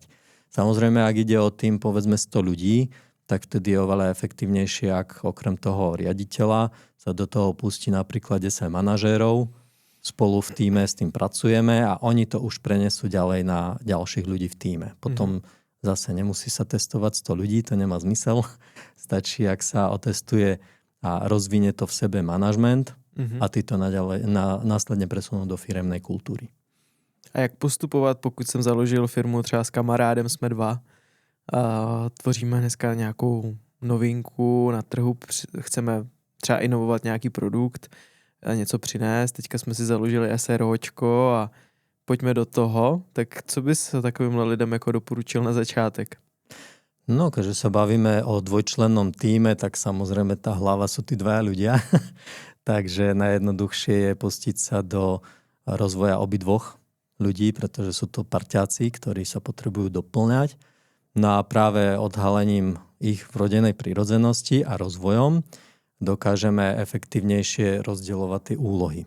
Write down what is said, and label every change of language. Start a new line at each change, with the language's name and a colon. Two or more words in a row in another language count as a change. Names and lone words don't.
Slovak: Samozrejme, ak ide o tým povedzme 100 ľudí, tak vtedy je oveľa efektívnejšie, ak okrem toho riaditeľa sa do toho pustí napríklad 10 manažérov, spolu v tíme s tým pracujeme a oni to už prenesú ďalej na ďalších ľudí v tíme. Potom zase nemusí sa testovať 100 ľudí, to nemá zmysel. Stačí, ak sa otestuje a rozvinie to v sebe manažment a ty to následne presunú do firemnej kultúry.
Czech: A jak postupovat, pokud jsem založil firmu třeba s kamarádem, jsme dva, a tvoříme dneska nějakou novinku na trhu, chceme třeba inovovat nějaký produkt, a něco přinést, teďka jsme si založili SROčko a pojďme do toho, tak co bys takovým lidem jako doporučil na začátek?
Slovak: No, keďže sa bavíme o dvojčlennom týme, tak samozrejme tá hlava sú tí dvaja ľudia. Takže najjednoduchšie je pustiť sa do rozvoja obidvoch ľudí, pretože sú to parťáci, ktorí sa potrebujú doplňať. No a práve odhalením ich vrodenej prírodzenosti a rozvojom dokážeme efektívnejšie rozdielovať tie úlohy.